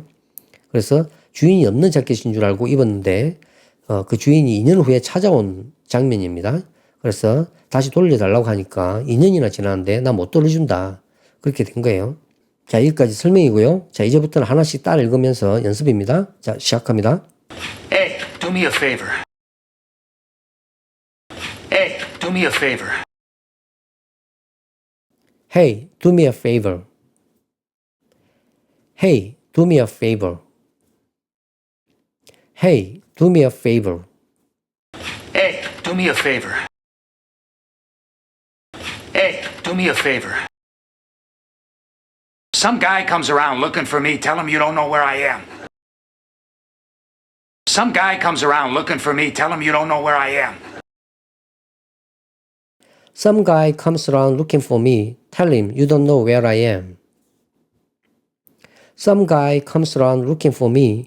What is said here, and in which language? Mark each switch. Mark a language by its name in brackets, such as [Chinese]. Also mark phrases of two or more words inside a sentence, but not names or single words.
[Korean] 그래서 주인이 없는 자켓인 줄 알고 입었는데 그 주인이 2년 후에 찾아온 장면입니다. 그래서 다시 돌려달라고 하니까 2년이나 지났는데 나 못 돌려준다. 그렇게 된 거예요. 자, 여기까지 설명이고요. 자, 이제부터는 하나씩 따라 읽으면서 연습입니다. 자, 시작합니다. [English] Hey, do me a favor. Hey, do me a favor. Hey, do me a favor. Hey, do me a favor. Hey, do me a favor. Hey, do me a favor. me a favor. Some guy comes around looking for me. Tell him you don't know where I am. Some guy comes around looking for me. Tell him you don't know where I am. Some guy comes around looking for me. Tell him you don't know where I am. Some guy comes around looking for me.